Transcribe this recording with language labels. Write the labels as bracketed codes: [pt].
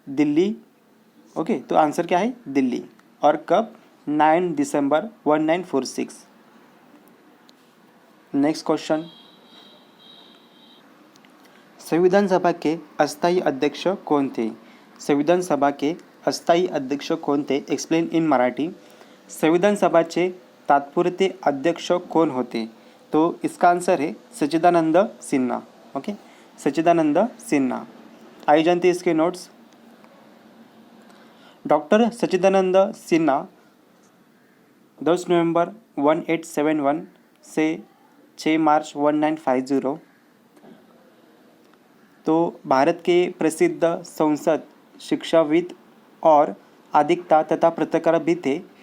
[hi] Delhi. Okay. तो answer क्या है? दिल्ली. और कब? 9 दिसंबर 1946. Next question. संविधान सभा के अस्थायी अध्यक्ष कौन थे? संविधान सभा के अस्थायी अध्यक्ष कौन थे? [en] Explain in Marathi. [mr] संविधान सभाचे तात्पुरते अध्यक्ष कौन होते? [hi] तो इसका आंसर है सच्चिदानंद सिन्हा. ओके. सच्चिदानंद सिन्हा. आइए जानते हैं इसके नोट्स. डॉक्टर सच्चिदानंद सिन्हा 10 नवंबर 1871 से 6 मार्च 1950 तो भारत के प्रसिद्ध संसद शिक्षाविद और अधिवक्ता तथा पत्रकार भी थे.